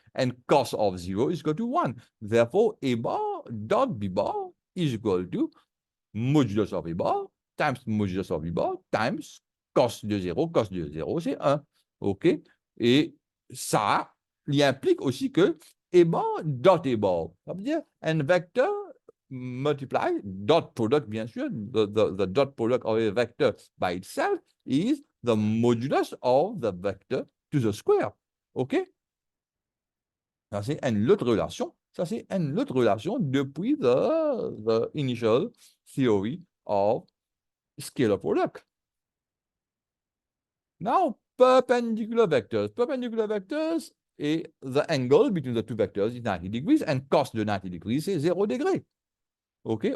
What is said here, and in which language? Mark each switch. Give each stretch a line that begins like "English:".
English: And cos of 0 is equal to 1. Therefore, A bar dot B bar is equal to modulus of A bar times modulus of B bar times
French: cos de 0. Cos de 0, c'est 1.
English: OK?
French: Et ça, il implique aussi que A bar dot A bar. Ça veut dire un vecteur
English: multiply dot product,
French: bien sûr.
English: The dot product of a vector by itself is the modulus of the vector to the square. OK?
French: Ça, c'est une autre relation. Ça, c'est une autre relation depuis
English: the initial theory of scalar product. Now, perpendicular vectors. Perpendicular vectors, et the angle between the two vectors is 90 degrees, and
French: cos de 90 degrees, c'est 0 degré.
English: OK?